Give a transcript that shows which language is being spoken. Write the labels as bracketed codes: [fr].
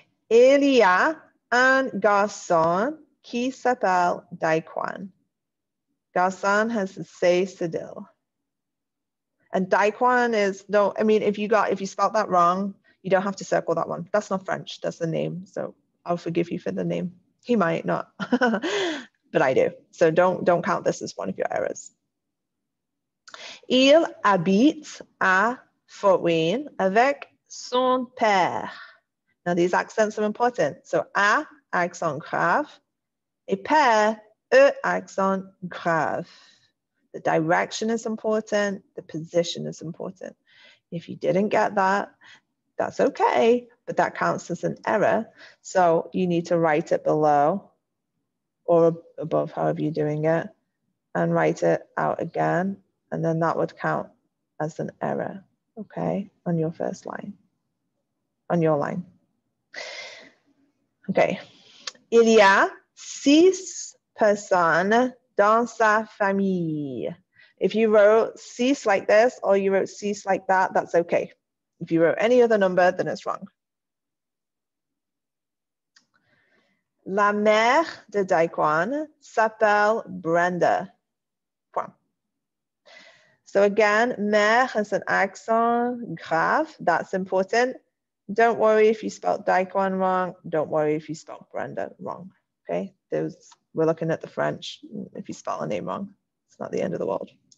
[fr] Il y a un garçon qui s'appelle Daquan. [en] Garçon has the say cedille. And Daquan is, no, I mean, if you spelled that wrong, you don't have to circle that one. That's not French, that's the name. So I'll forgive you for the name. He might not, but I do. So don't count this as one of your errors. [fr] Il habite à Fort Wayne avec son père. [en] Now these accents are important. So A, accent grave, [fr] et père, [en] E, accent grave. The direction is important, the position is important. If you didn't get that, that's okay, but that counts as an error. So you need to write it below or above, however you're doing it, and write it out again. And then that would count as an error, okay, on your first line, on your line. Okay. [fr] Il y a 6 personnes dans sa famille. [en] If you wrote 6 like this or you wrote 6 like that, that's okay. If you wrote any other number, then it's wrong. [fr] La mère de Daquan s'appelle Brenda. Point. [en] So again, mère has an accent grave. That's important. Don't worry if you spelled Daquan wrong. Don't worry if you spelled Brenda wrong. Okay, we're looking at the French. If you spell a name wrong, it's not the end of the world.